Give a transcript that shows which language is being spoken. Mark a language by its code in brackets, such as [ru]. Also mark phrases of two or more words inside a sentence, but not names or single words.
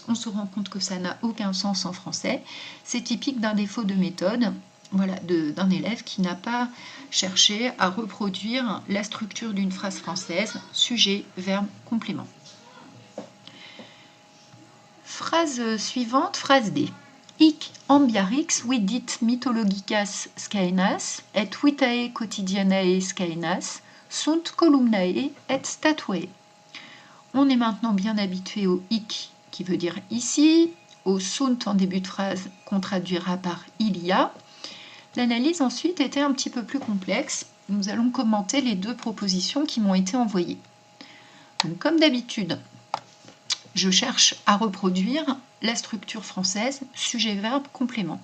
[fr] On se rend compte que ça n'a aucun sens en français. C'est typique d'un défaut de méthode, voilà, d'un élève qui n'a pas cherché à reproduire la structure d'une phrase française, sujet, verbe, complément. Phrase suivante, phrase D. [la] Hic ambiorix vidit mythologicas scaenas et vitae quotidianae scaenas sunt columnae et statuae. [fr] On est maintenant bien habitué au hic qui veut dire ici, au sunt en début de phrase qu'on traduira par il y a. L'analyse ensuite était un petit peu plus complexe. Nous allons commenter les deux propositions qui m'ont été envoyées. Donc, comme d'habitude, je cherche à reproduire la structure française sujet-verbe complément.